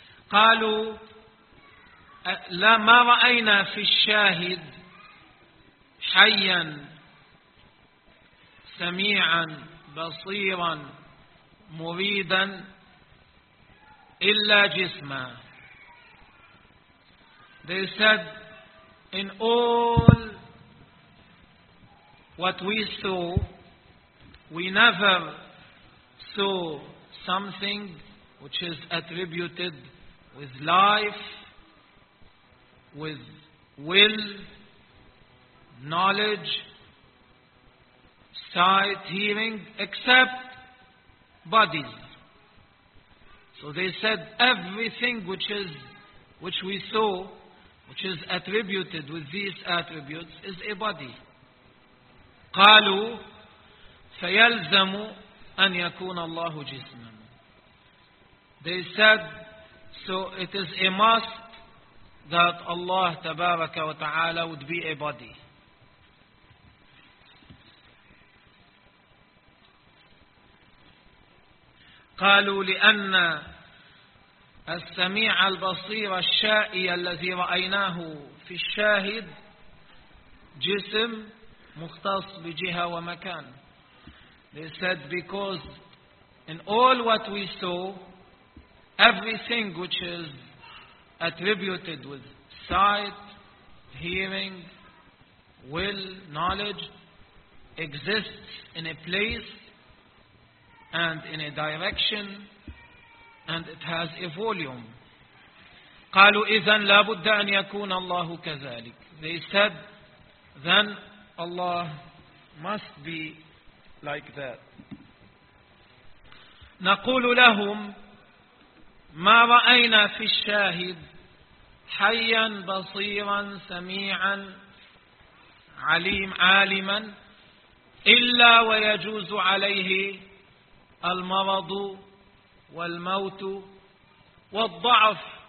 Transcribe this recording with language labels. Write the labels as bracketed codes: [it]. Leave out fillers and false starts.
[ar] قالوا لا ما رأينا في الشاهد حيا سميعا بصيرا مريدا إلا جسما. [en] They said, in all what we saw, we never saw something which is attributed with life, with will, knowledge, sight, hearing, except bodies. So they said everything which we saw, which is attributed with these attributes, is a body. [ar] قالوا فيلزم أن يكون الله جسما. [en] They said, so it is a must that Allah [ar] تبارك وتعالى [en] would be a body. [ar] قالوا لأن السميع البصير الشائي الذي رأيناه في الشاهد جسم مختص بجهة ومكان. [en] They said, because in all what we saw, everything which is attributed with sight, hearing, will, knowledge, exists in a place and in a direction, and it has a volume. [ar] قالوا إذن لابد أن يكون الله كذلك. [en] They said, then Allah must be like that. [ar] نقول لهم ما رأينا في الشاهد حيا بصيرا سميعا عليم عالما إلا ويجوز عليه المرض والموت والضعف